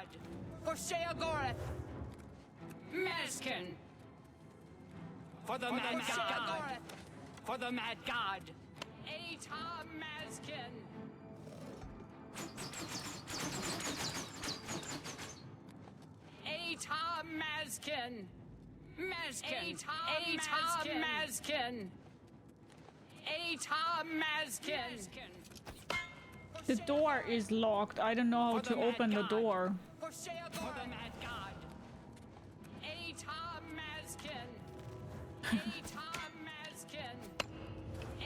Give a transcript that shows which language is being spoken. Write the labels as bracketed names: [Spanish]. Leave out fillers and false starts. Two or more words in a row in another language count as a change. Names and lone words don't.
[English] For Sheogorath! Mazkin! For the Mad God! For the Mad God! [Basque] Eta Mazkin! Eta Mazkin! Mazkin! Eta Mazkin! Eta Mazkin! [English] The door is locked. I don't know how to open the door. For the Mad God! [Basque] Eta Mazkin! Eta Mazkin!